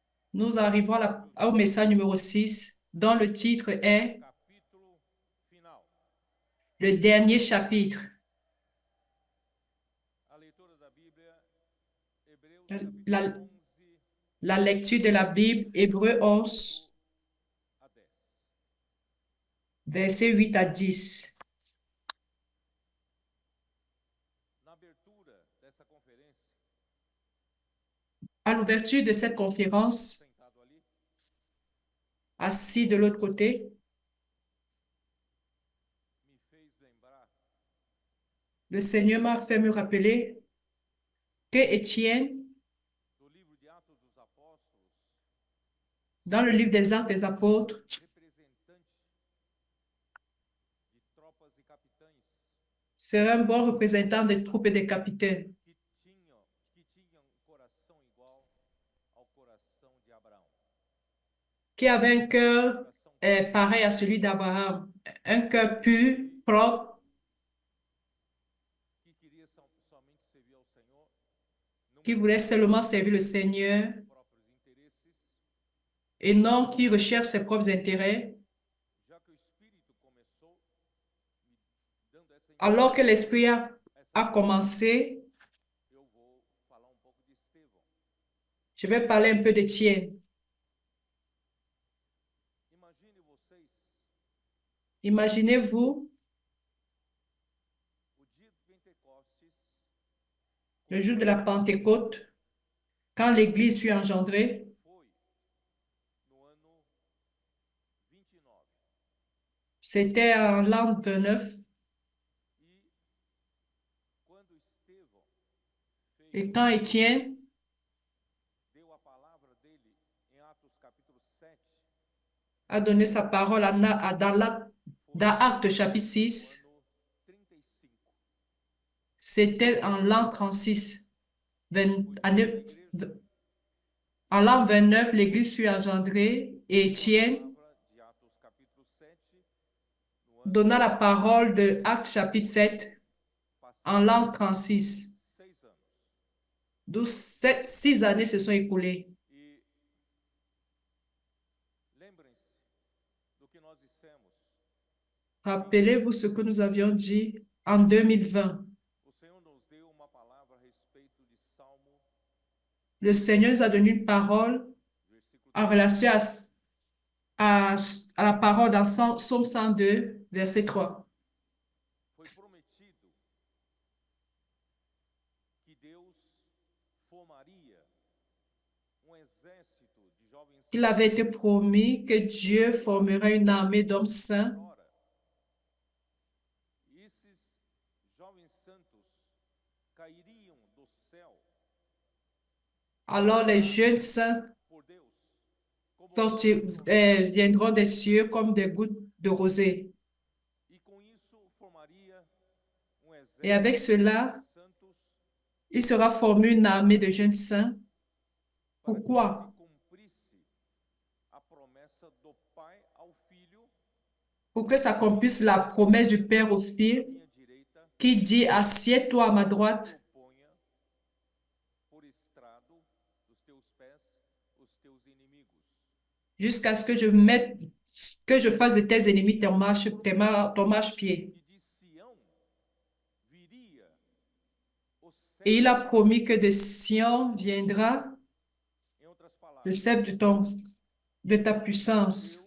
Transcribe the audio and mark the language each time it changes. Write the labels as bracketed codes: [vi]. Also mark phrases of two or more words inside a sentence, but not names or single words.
[fr] Nous arrivons au message numéro 6, dont le titre est [pt] capítulo final. [fr] le dernier chapitre. [pt] A leitura da Bíblia, Hebreus capítulo [fr] La, [pt] 11, [fr] la lecture de la Bible, Hébreux 8 11, [pt] a 10. [fr] versets 8 à 10. [pt] Na abertura dessa conferência, [fr] À l'ouverture de cette [pt] estava [fr] conférence, [pt] sentado ali, [fr] assis de l'autre côté, [pt] me fez lembrar [fr] le Seigneur m'a fait me rappeler que Étienne, [pt] do livro de Atos dos Apóstolos, [fr] dans le [pt] seria [fr] livre des Actes des Apôtres, [pt] representante de tropas e capitães [fr] serait un bon représentant des troupes et des capitaines, [pt] que tinham um coração igual ao coração de Abraão. [fr] qui avait un cœur [pt] Coração [fr] pareil à celui d'Abraham, un cœur pur, propre, [pt] que queria somente servir ao Senhor, não [fr] qui voulait [pt] buscava [fr] seulement servir le Seigneur [pt] seus próprios interesses, [fr] et non qui recherche ses propres intérêts. [pt] já que o Espírito começou me dando [fr] Alors que l'Esprit [pt] essa a impressão, [fr] commencé, [pt] eu vou falar um pouco de Estevão. [fr] je vais parler un peu d'Étienne. [pt] Imagine vocês [fr] Imaginez-vous [pt] o dia de Pentecostes, [fr] le [pt] quando [fr] jour de la Pentecôte, quand l'Église fut engendrée, [pt] foi no ano 29. [fr] c'était en l'an 29, [pt] E quando Estevão fez, [fr] et quand Étienne [pt] deu a palavra dele em Atos capítulo 7, [fr] a donné sa parole [pt] foi [fr] dans Actes chapitre [pt] no [fr] 6, [pt] ano 35. [fr] c'était en l'an 36. [pt] Foi quando a [fr] Année- [pt] igreja [fr] En l'an 29, l'Église fut engendrée et [pt] deu a [fr] Étienne [pt] palavra de Atos capítulo 7 no [fr] donna [pt] ano [fr] la parole de Actes chapitre 7 en [pt] passados [fr] l'an 36. [pt] 6 anos. [fr] 6 années se sont écoulées. [pt] E lembrem-se do que nós dissemos. [fr] Rappelez-vous ce que nous avions dit en 2020. [pt] O Senhor nos deu uma palavra a respeito de Salmo, [fr] Le Seigneur nous a donné une parole [pt] versículo [fr] en [pt] 3. [fr] relation à, à la parole dans Psaume 102, verset 3. [pt] Foi prometido que Deus formaria um exército de jovens [fr] Il avait été [pt] santos [fr] promis que Dieu formerait une armée d'hommes saints. [pt] agora. E esses jovens santos cairiam do céu [fr] Alors les jeunes saints [pt] por Deus, como gota d'água. [fr] viendront des cieux comme des gouttes de rosée. [pt] E com isso formaria um [fr] Et avec [pt] exército de [fr] cela, [pt] jovens santos [fr] il sera formé une armée de jeunes saints. [pt] para que se [fr] Pourquoi? [pt] cumprisse a promessa do Pai ao Filho, [fr] Pour que s'accomplisse la promesse du Père au [pt] à [fr] Fils [pt] minha direita, [fr] qui dit, assieds-toi à ma droite [pt] eu ponha por estrado dos teus pés os teus inimigos. [fr] jusqu'à ce que je fasse de tes ennemis ton marche-pied. [pt] E de Sião viria o [fr] Et il a [pt] cetro, [fr] promis que de Sion viendra [pt] em outras [fr] le [pt] palavras, [fr] sceptre de ta puissance.